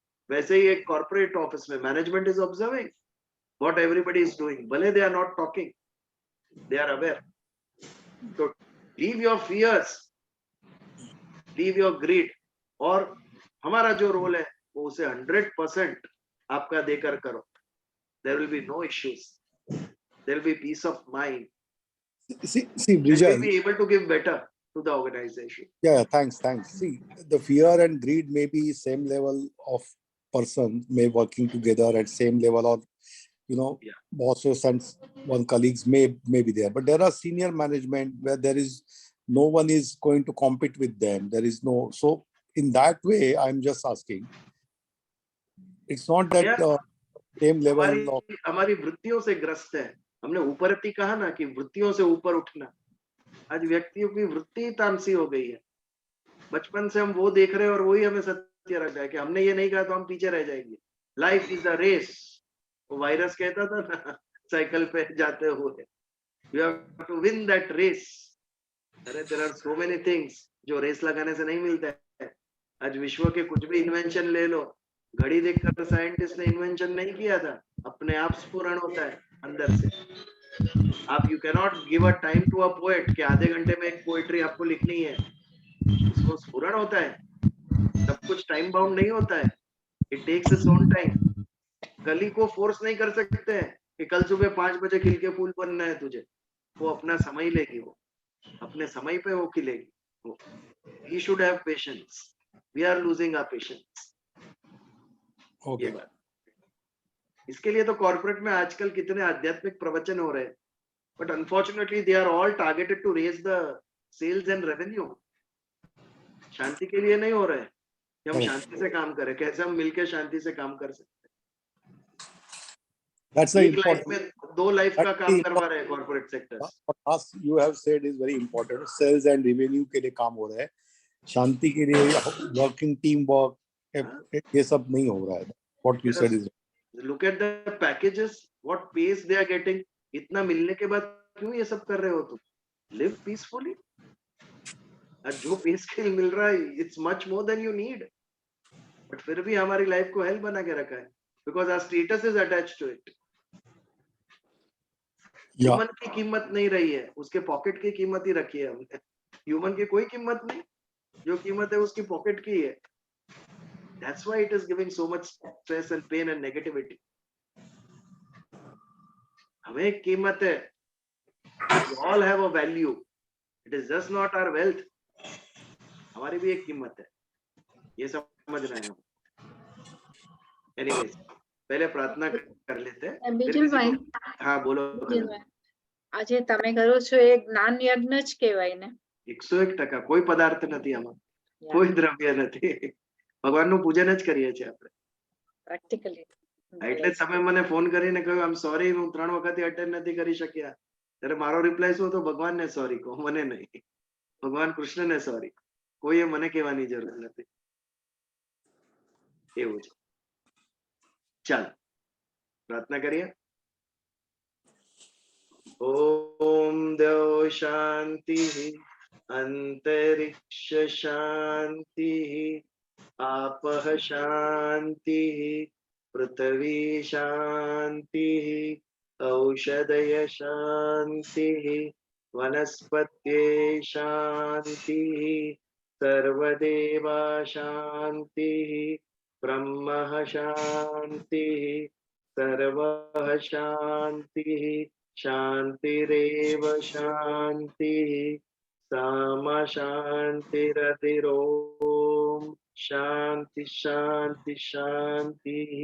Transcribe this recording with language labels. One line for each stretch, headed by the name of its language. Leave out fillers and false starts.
Hindi: वैसे ही एक corporate office में
English: management is observing what everybody is doing,
Hindi: भले
English: They are not talking, they are aware.
Hindi: तो
English: leave your fears, leave your greed,
Hindi: और हमारा जो रोल है वो उसे 100% आपका देकर करो।
English: There will be no issues. There will be peace of mind. See, And we'll Brijal. be able to give better to the organization. Yeah, thanks. See, the fear and greed may be same level of person, may working together at same level, or Yeah. bosses and one colleagues may be there, but there are senior management where there is no one is going to compete with them. There is no, so in that way, I'm just asking. It's not that Yeah. same level of.
Hindi: हमारी वृत्तियों से ग्रस्त है। हमने ऊपरती कहा ना कि वृत्तियों से ऊपर उठना। आज व्यक्तियों की वृत्ति तामसी हो गई है। बचपन से हम वो देख रहे हैं और वही हमें सत्य रख है कि हमने ये नहीं कहा तो हम पीछे रह जाएंगे।
English: Life is a race.
Hindi: वो वायरस कहता था ना साइकिल पे जाते हुए,
English: You have to win that race.
Hindi: अरे
English: there are so many things
Hindi: जो रेस लगाने से नहीं मिलता है। आज विश्व के कुछ भी इन्वेंशन ले लो, घड़ी देखकर साइंटिस्ट ने इन्वेंशन नहीं किया था, अपने आप स्फुरण होता है अंदर से। आप
English: you can not give a time to a poet
Hindi: कि आधे घंटे में एक पोएट्री आपको लिखनी है, उसको स्फुरण होता है। सब कुछ टाइम बाउंड नहीं होता है,
English: It takes its own time.
Hindi: कली को फोर्स नहीं कर सकते हैं कि कल सुबह 5 बजे खिल के फूल बनना है तुझे। वो अपना समय लेगी, वो अपने समय पे वो खिलेगी।
English: He should have patience. We are losing our patience. Okay.
Hindi: ये बात। इसके लिए तो कॉर्पोरेट में आजकल कितने आध्यात्मिक प्रवचन हो रहे हैं,
English: But unfortunately they are all targeted to raise the sales and revenue.
Hindi: शांति के लिए नहीं हो रहे हैं कि हम शांति से काम करें, कैसे हम मिलकर शांति से काम कर सकते हैं।
English: That's the
Hindi: एक लाइफ
English: important.
Hindi: में 2 लाइफ का काम करवा रहे हैं corporate sectors.
English: As you have said is very important. Sales and revenue
Hindi: के लिए काम हो रहा है, शांति के लिए वर्किंग टीम वर्क ये सब नहीं हो रहा है।
English: What you said is. Look at the packages, what pays they are getting.
Hindi: इतना मिलने के बाद क्यों ये सब कर रहे हो तुम?
English: Live peacefully.
Hindi: जो पे स्केल मिल रहा है,
English: it's much more than you need. But
Hindi: फिर भी हमारी लाइफ को हेल बना के रखा है,
English: because our status is attached to it.
Hindi: Human की कीमत नहीं रही है, उसके पॉकेट की कीमत ही रखी है हमने। ह्यूमन की कोई कीमत नहीं, जो कीमत है उसकी पॉकेट की है।
English: That's why it is giving so much stress and pain and negativity.
Hindi: हमें एक कीमत है।
English: We all have a value. It is just not our wealth.
Hindi: हमारी भी एक कीमत है, ये समझना है।
English: Anyways,
Hindi: पहले प्रार्थना कर लेते हैं।
Gujarati: બીજુલ ભાઈ,
Hindi: हाँ बोलो।
Gujarati: આજે તમે કરો છો એ જ્ઞાન યજ્ઞ જ કહેવાય ને? 101% કોઈ પદાર્થ નથી આમાં, કોઈ દ્રવ્ય નથી, ભગવાનનું પૂજન જ કરીએ છીએ આપણે। પ્રેક્ટિકલી એટલે તમે મને ફોન કરીને કહ્યું આમ સોરી, હું 3 વખત અટેન્ડ નથી કરી શક્યા, ત્યારે મારો રિપ્લાય શું હતો? ભગવાનને સોરી કહો, મને નહીં। ભગવાન કૃષ્ણને સોરી, કોઈએ મને કહેવાની જરૂર નથી। એવું છે।
Hindi: ચાલો प्रार्थना करिए।
Sanskrit: ओम देव शांति, अंतरिक्ष शांति, आपः शांति, पृथ्वी शांति, औषधय शांति, वनस्पत्यै शान्तिः सर्वदेवा शान्तिः ब्रह्मः शान्तिः सर्वः शान्तिः शान्तिरेव शान्तिः सामा शान्तिरतिरोम शांति शांति शांति।